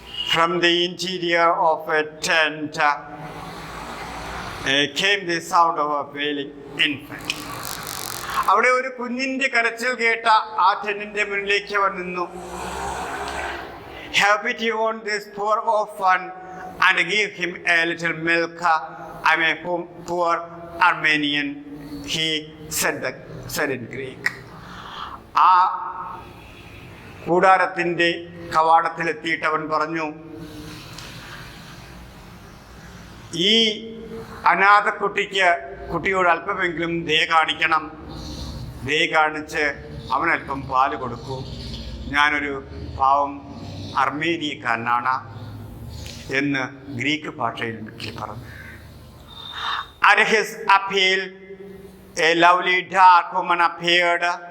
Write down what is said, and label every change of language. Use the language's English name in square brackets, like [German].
[English] From the interior of a tent came the sound of a wailing infant. [Malayalam] അവിടെ ഒരു കുഞ്ഞിന്റെ കരച്ചിൽ കേട്ട ആ ടെന്റിന്റെ മുന്നിലേക്ക് അവൻ നിന്നു. [English] Have pity on this poor orphan and give him a little milk. I'm a poor Armenian, he said in Greek. [Malayalam] ആ കൂടാരത്തിൻ്റെ കവാടത്തിലെത്തിയിട്ട് അവൻ പറഞ്ഞു, ഈ അനാഥ കുട്ടിയോട് അല്പമെങ്കിലും ദയ കാണിക്കണം. ദയ കാണിച്ച് അവനല്പം പാല് കൊടുക്കൂ. ഞാനൊരു പാവം അർമേനിയക്കാരനാണ് എന്ന് ഗ്രീക്ക് ഭാഷയിൽ പറഞ്ഞു. [English] At his appeal, a lovely dark woman appeared.